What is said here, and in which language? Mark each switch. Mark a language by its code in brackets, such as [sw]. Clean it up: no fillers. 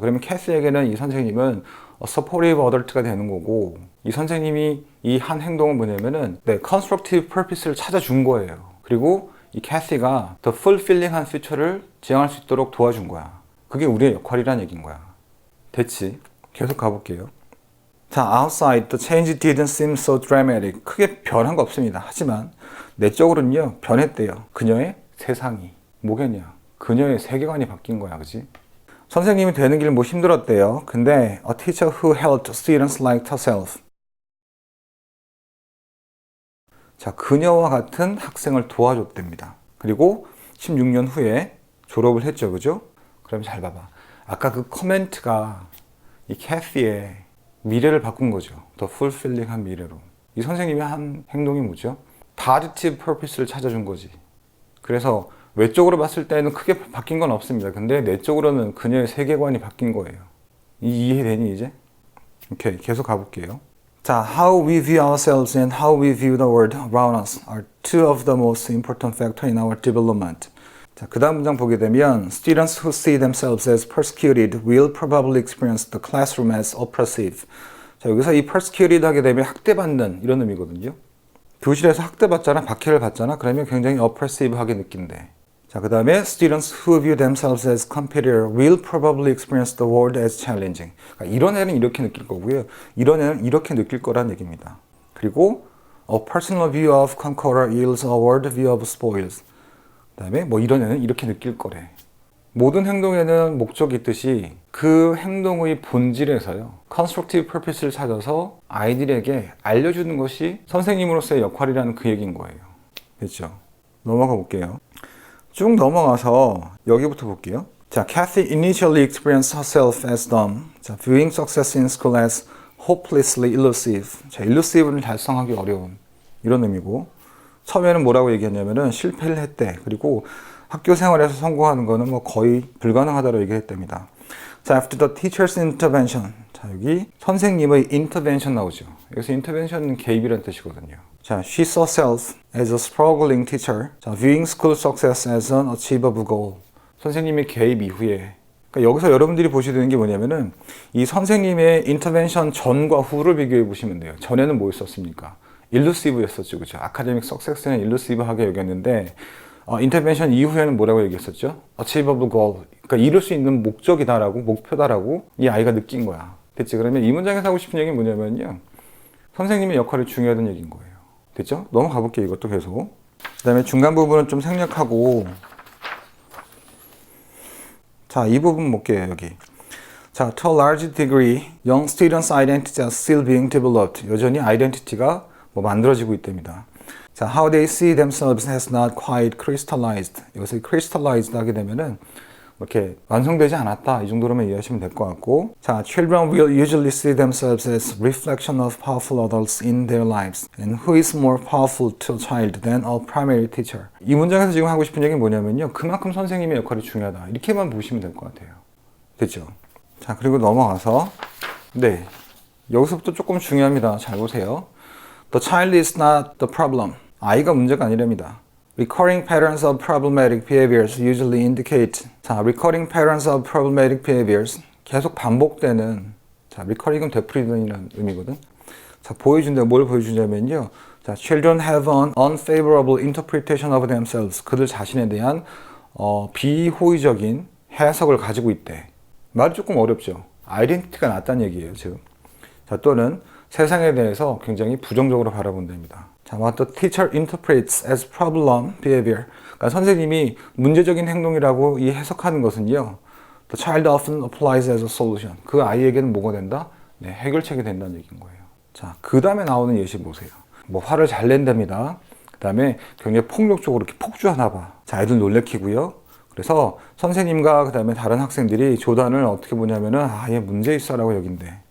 [ko] 그러면 캐시에게는 이 선생님은 서포티브 어덜트가 되는 거고 이 선생님이 이 한 행동은 뭐냐면은 컨스트럭티브 퍼피스를 찾아준 거예요. 그리고 이 캐시가 더 풀필링한 퓨처를 지향할 수 있도록 도와준 거야. 그게 우리의 역할이란 얘기인 거야. 됐지? 계속 가볼게요. [en] 자, outside the change didn't seem so dramatic. [ko] 크게 변한 거 없습니다. 하지만 내적으로는요 변했대요. 그녀의 세상이 뭐겠냐? 그녀의 세계관이 바뀐 거야, 그지? 선생님이 되는 길 뭐 힘들었대요. 근데 [en] a teacher who helped students like herself. [ko] 자, 그녀와 같은 학생을 도와줬답니다. 그리고 16년 후에 졸업을 했죠, 그죠? 그럼 잘 봐봐. 아까 그 코멘트가 이 캐시의 미래를 바꾼 거죠. 더 풀필링한 미래로. 이 선생님이 한 행동이 뭐죠? positive purpose를 찾아준 거지. 그래서 외적으로 봤을 때는 크게 바뀐 건 없습니다. 근데 내적으로는 그녀의 세계관이 바뀐 거예요. 이해되니 이제? 오케이, 계속 가볼게요. [en] 자, how we view ourselves and how we view the world around us are two of the most important factors in our development. [ko] 자, 그 다음 문장 보게 되면 [en] Students who see themselves as persecuted will probably experience the classroom as oppressive. [ko] 자, 여기서 이 persecuted 하게 되면 학대받는 이런 의미거든요. 교실에서 학대받잖아, 박해를 받잖아. 그러면 굉장히 oppressive하게 느낀대. 자, 그 다음에 [en] Students who view themselves as competitor will probably experience the world as challenging. [ko] 그러니까 이런 애는 이렇게 느낄 거고요. 이런 애는 이렇게 느낄 거란 얘기입니다. [en] 그리고 A personal view of conqueror yields a world view of spoils. [ko] 그 다음에 뭐 이런 애는 이렇게 느낄 거래. 모든 행동에는 목적이 있듯이 그 행동의 본질에서요. constructive purpose를 찾아서 아이들에게 알려주는 것이 선생님으로서의 역할이라는 그 얘기인 거예요. 됐죠? 넘어가 볼게요. 쭉 넘어가서 여기부터 볼게요. [en] 자, Kathy initially experienced herself as dumb. 자, viewing success in school as hopelessly elusive. [ko] 자, elusive는 달성하기 어려운 이런 의미고 처음에는 뭐라고 얘기했냐면은 실패를 했대. 그리고 학교 생활에서 성공하는 거는 뭐 거의 불가능하다고 얘기했답니다. [en] 자, after the teacher's intervention. [ko] 자, 여기 선생님의 intervention 나오죠. 여기서 intervention은 개입이라는 뜻이거든요. [en] 자, she saw herself as a struggling teacher. 자, viewing school success as an achievable goal. [ko] 선생님의 개입 이후에 그러니까 여기서 여러분들이 보셔야 되는 게 뭐냐면은 이 선생님의 인터벤션 전과 후를 비교해 보시면 돼요. 전에는 뭐 있었습니까? 일루시브였었죠, 그렇죠? 아카데믹 석세스는 일루시브하게 여겼는데 인터벤션 이후에는 뭐라고 얘기했었죠? [en] Achievable goal. [ko] 그러니까 이룰 수 있는 목적이다라고, 목표다라고 이 아이가 느낀 거야. 됐지? 그러면 이 문장에서 하고 싶은 얘기는 뭐냐면요. 선생님의 역할이 중요하다는 얘기인 거예요. 됐죠? 넘어가 볼게요, 이것도 계속. 그 다음에 중간 부분은 좀 생략하고 자, 이 부분 볼게요, 여기. [en] 자, to a large degree, young students' identities are still being developed. [ko] 여전히 아이덴티티가 뭐 만들어지고 있답니다. [en] 자, how they see themselves has not quite crystallized. [ko] 여기서 crystallized 하게 되면은 이렇게 완성되지 않았다. 이 정도로만 이해하시면 될 것 같고. [en] 자, children will usually see themselves as reflection of powerful adults in their lives. And who is more powerful to a child than a primary teacher? [ko] 이 문장에서 지금 하고 싶은 얘기는 뭐냐면요. 그만큼 선생님의 역할이 중요하다. 이렇게만 보시면 될 것 같아요. 됐죠? 자, 그리고 넘어가서 네, 여기서부터 조금 중요합니다. 잘 보세요. [en] The child is not the problem. [ko] 아이가 문제가 아니랍니다. [en] Recurring patterns of problematic behaviors usually indicate. 자, recurring patterns of problematic behaviors. [ko] 계속 반복되는. 자, recurring은 되풀이되는 의미거든. 자, 보여준다. 뭘 보여주냐면요. [en] 자, children have an unfavorable interpretation of themselves. [ko] 그들 자신에 대한 비호의적인 해석을 가지고 있대. 말이 조금 어렵죠. 아이덴티티가 낮다는 얘기예요, 지금. 자, 또는 세상에 대해서 굉장히 부정적으로 바라본답니다. [en] 자, what the teacher interprets as problem behavior. [ko] 그러니까 선생님이 문제적인 행동이라고 이 해석하는 것은요. [en] The child often applies as a solution. [ko] 그 아이에게는 뭐가 된다? 네, 해결책이 된다는 얘기인 거예요. 자, 그 다음에 나오는 예시 보세요. 뭐 화를 잘 낸답니다. 그다음에 굉장히 폭력적으로 이렇게 폭주하나 봐. 자, 애들 놀래키고요. 그래서 선생님과 그다음에 다른 학생들이 조단을 어떻게 보냐면은 얘 문제 있어라고 여긴대.